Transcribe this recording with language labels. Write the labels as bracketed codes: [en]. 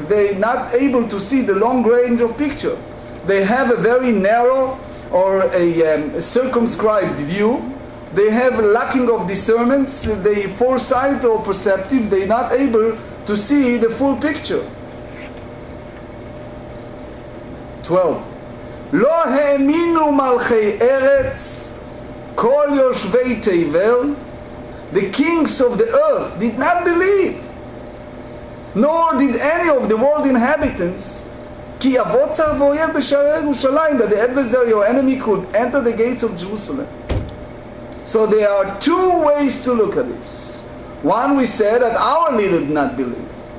[en] They're not able to see the long range of picture. They have a very narrow or a circumscribed view. they have lacking of discernments, they foresight or perceptive, they're not able to see the full picture. 12. [he] לא האמינו מלכי ארץ כל יושבי תבל. [en] The kings of the earth did not believe, nor did any of the world inhabitants, כי יבוא צר ואויב בשערי ירושלים, that the adversary or enemy could enter the gates of Jerusalem. So there are two ways to look at this. One, we said that our leader did not believe.